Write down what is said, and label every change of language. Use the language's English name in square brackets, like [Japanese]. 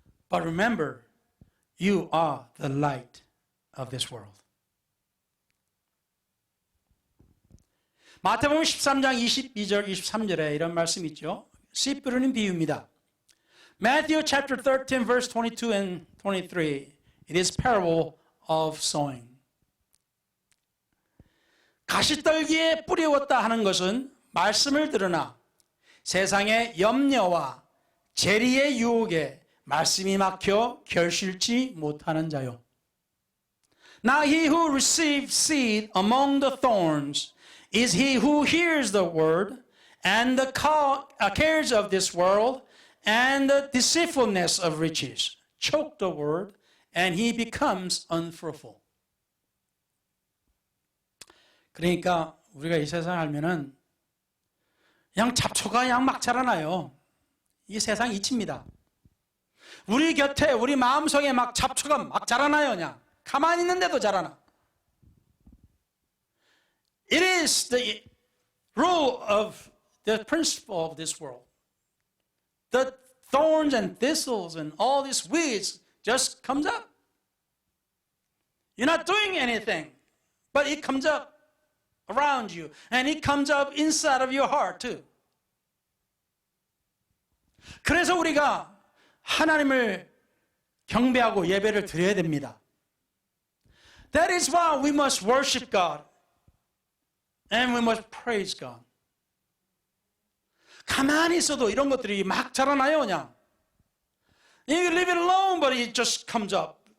[English] But remember, you are the light of this world. [Korean] 마태복음 13장 22절 23절에 이런 말씀이 있죠. 씨 뿌리는 비유입니다. Matthew chapter 13 verse 22 and 23. [English] It is parable of sowing. [Korean] 가시떨기에 뿌리웠다 하는 것은 말씀을 들으나 세상의 염려와 재리의 유혹에 말씀이 막혀 결실치 못하는 자요. [English] Now he who receives seed among the thorns is he who hears the word and the cares of this world and the deceitfulness of riches choke the word and he becomes unfruitful. [Korean] 그러니까 우리가 이 세상을 알면은 그냥 잡초가 그냥 막 자라나요. 이 세상 이치입니다. 우리 곁에 우리 마음속에 막 잡초가 막 자라나요. 그냥 가만히 있는데도 자라나. [English] It is the rule of the principle of this world. The thorns and thistles and all these weeds just comes up. You're not doing anything, but it comes up around you, and it comes up inside of your heart too. [Korean] 그래서 우리가 하나님을 경배하고 예배를 드려야 됩니다. [English] That is why we must worship God and we must praise God. [Korean] 가만히 있어도 이런 것들이 막 자라나요, 그냥. [English] You leave it alone, but it just comes up.